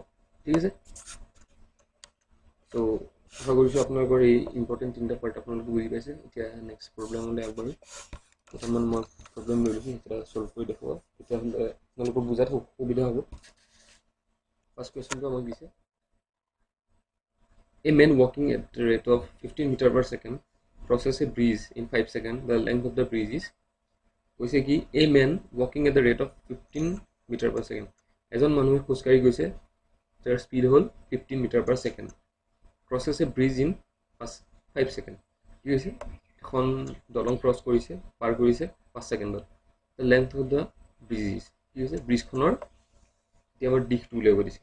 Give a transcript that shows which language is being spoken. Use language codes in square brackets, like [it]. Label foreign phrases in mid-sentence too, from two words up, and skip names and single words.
[as] ঠিক আছে, ত' আশা কৰিছোঁ আপোনালোকৰ এই ইম্পৰ্টেণ্ট তিনিটা পাৰ্ট আপোনালোকে বুজি পাইছে। এতিয়া নেক্সট প্ৰব্লেমলৈ আগবাঢ়ি কেইটামান মই প্ৰব্লেম লৈ লৈছোঁ, সেইকেইটা চল্ভ কৰি দেখুৱাব, তেতিয়াহ'লে আপোনালোকৰ বুজাত সুবিধা হ'ব। ফাৰ্ষ্ট কুৱেশ্যনটো আমাক দিছে, [en] A man walking at the rate of 15 meters per second process a breeze in 5 seconds, the length of the breeze is [as] কৈছে কি [en] a man walking at the rate of 15 meter per second. [as] এজন মানুহে খোজকাঢ়ি গৈছে যাৰ স্পীড হ'ল [en] 15 meter per second, crosses a bridge in 5 second. [as] কি হৈছে এখন দলং ক্ৰছ কৰিছে পাৰ কৰিছে 5 ছেকেণ্ডত। [en] the length of the bridge [as] কি হৈছে ব্ৰিজখনৰ এতিয়া আমাৰ দিশটো উলিয়াব দিছে।